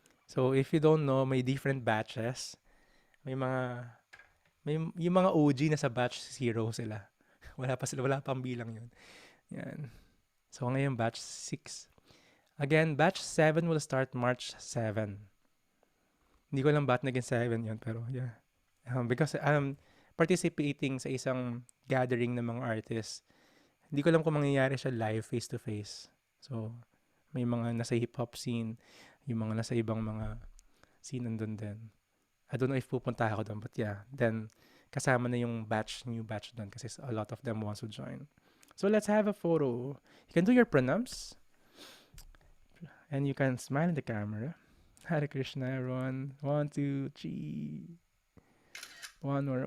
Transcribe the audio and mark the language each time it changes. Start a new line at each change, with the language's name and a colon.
English: So, if you don't know, may different batches.
Filipino: Yung mga OG na sa batch 0 sila. Wala pang bilang yun. Yan. So, ngayon batch 6.
English: Again, batch 7 will start March 7.
Filipino: Hindi ko alam ba't naging 7 yun, pero yeah.
English: Because I'm participating
Filipino: sa isang
English: gathering ng mga artists.
Filipino: Hindi ko alam kung mangyayari siya live, face-to-face. So, may mga nasa hip-hop scene, yung mga nasa ibang mga scene nandun din.
English: I don't know if
Filipino: pupunta ako doon,
English: but yeah. Then,
Filipino: kasama na yung
English: new batch doon kasi a lot of them wants to join. So, let's have a photo. You can do your pranams. And you can smile in the camera. Hare Krishna, everyone. 1, 2, 3. One more.